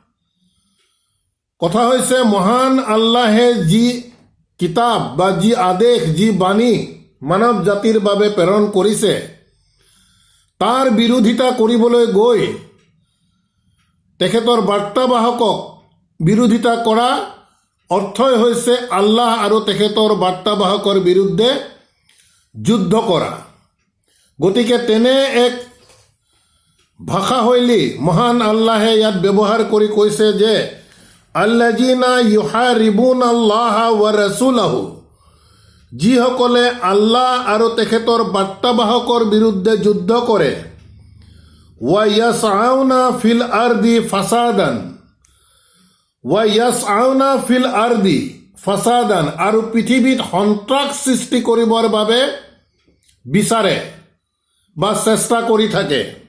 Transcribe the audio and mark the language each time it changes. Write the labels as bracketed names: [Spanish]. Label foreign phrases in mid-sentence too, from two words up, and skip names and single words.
[Assamese] কথা হৈছে মহান আল্লাহে যি কিতাপ বা যি আদেশ, যি বাণী মানৱ জাতিৰ বাবে প্ৰেৰণ কৰিছে, তাৰ বিৰোধিতা কৰিবলৈ গৈ তেখেতৰ বাৰ্তাবাহকক বিৰোধিতা কৰা অৰ্থই হৈছে আল্লাহ আৰু তেখেতৰ বাৰ্তাবাহকৰ বিৰুদ্ধে যুদ্ধ কৰা। গতিকে তেনে এক ভাষাশৈলী মহান আল্লাহে ইয়াত ব্যৱহাৰ কৰি কৈছে যে [Arabic] الذين يحاربون الله ورسوله, [Assamese] যিসকলে আল্লাহ আৰু তেখেতৰ বাৰ্তাবাহকৰ বিৰুদ্ধে যুদ্ধ কৰে। [Arabic] ويسعون في الأرض فسادا, ويسعون في الأرض فسادا, [Assamese] আৰু পৃথিৱীত সন্ত্ৰাস সৃষ্টি কৰিবৰ বাবে বিচাৰে বা চেষ্টা কৰি থাকে।